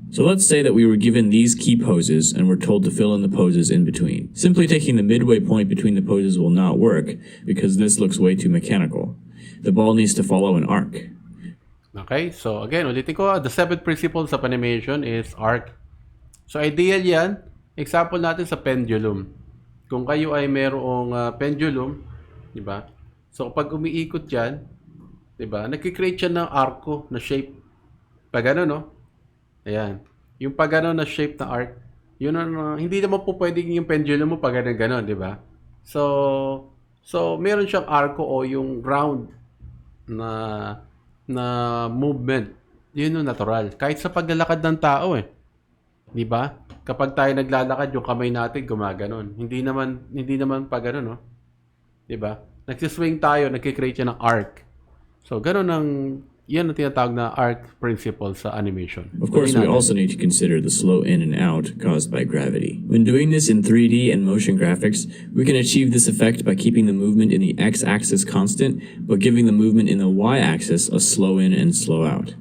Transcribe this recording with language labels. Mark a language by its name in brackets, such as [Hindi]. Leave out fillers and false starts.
[English] So let's say that we were given these key poses and were told to fill in the poses in between. Simply taking the midway point between the poses will not work, because this looks way too mechanical. The ball needs to follow an arc. Okay, so again, [Filipino] ulitin ko, [English] the 7th principle of animation is arc. [Filipino] So ideal yan, example natin sa pendulum. Kung kayo ay merong pendulum, di ba? So pag umiikot yan, di ba? Nagki-create siya ng arco na shape. Pag ano, no? Ayan. Yung pag ano na shape na arc, yun ang hindi naman po pwedeng yung pendulum mo pag ganun, di ba? So meron siyang arco o yung round na movement. Yun yung natural. Kahit sa paglalakad ng tao eh. 'Di ba? Kapag tayo naglalakad, yung kamay natin gumaganon. Hindi naman pa gano'n, no? 'Di ba? Nagsiswing tayo, nagki-create siya ng arc. So, yan ang tinatawag na arc principle sa animation. [English] Of course, we also need to consider the slow in and out caused by gravity. When doing this in 3D and motion graphics, we can achieve this effect by keeping the movement in the x-axis constant, but giving the movement in the y-axis a slow in and slow out.